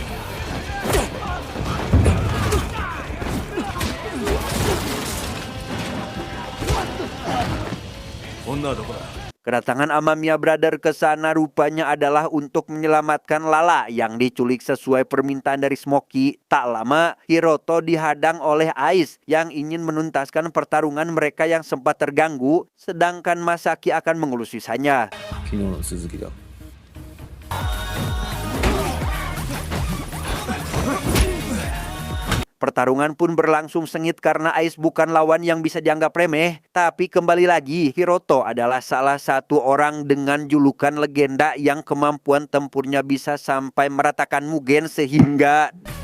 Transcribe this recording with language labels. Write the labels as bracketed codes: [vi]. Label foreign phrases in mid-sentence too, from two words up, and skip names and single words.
[id] Kedatangan Amamiya Brother ke sana rupanya adalah untuk menyelamatkan Lala yang diculik sesuai permintaan dari Smoky. Tak lama, Hiroto dihadang oleh Ice yang ingin menuntaskan pertarungan mereka yang sempat terganggu, sedangkan Masaki akan mengelus sisanya. [ja] 昨日の続きだ。 [id] Pertarungan pun berlangsung sengit karena Ice bukan lawan yang bisa dianggap remeh. Tapi kembali lagi, Hiroto adalah salah satu orang dengan julukan legenda yang kemampuan tempurnya bisa sampai meratakan Mugen sehingga...